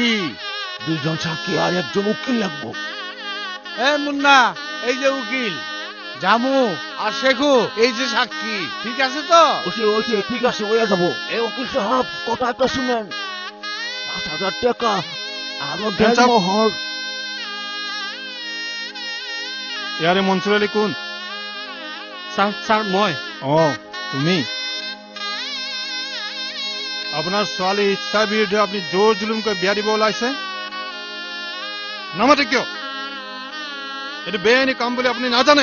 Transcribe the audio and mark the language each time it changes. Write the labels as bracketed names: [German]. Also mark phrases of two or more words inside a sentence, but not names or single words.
[Bangla] 2 জন সাক্ষী আর 1 জন উকিল লাগবো। এ মুন্না, এই যে উকিল, জামু আর শেখু এই যে সাক্ষী, ঠিক আছে তো? ওসে ঠিক আছে, হয়ে যাবো। এই উকিল সাহেব, কথা একটা শুনেন। 5,000 টাকা আর মোহর। [Assamese] ইয়াৰে মনসুৰ আলী কোন? স্যার মই। অঁ, তুমি? আপোনাৰ ছোৱালী ইচ্ছাৰ বিৰুদ্ধে আপুনি জোৰ জুলুমকৈ বিয়া দিব ওলাইছে? নামাতে কিয়? এইটো বেআইনী কাম বুলি আপুনি নাজানে?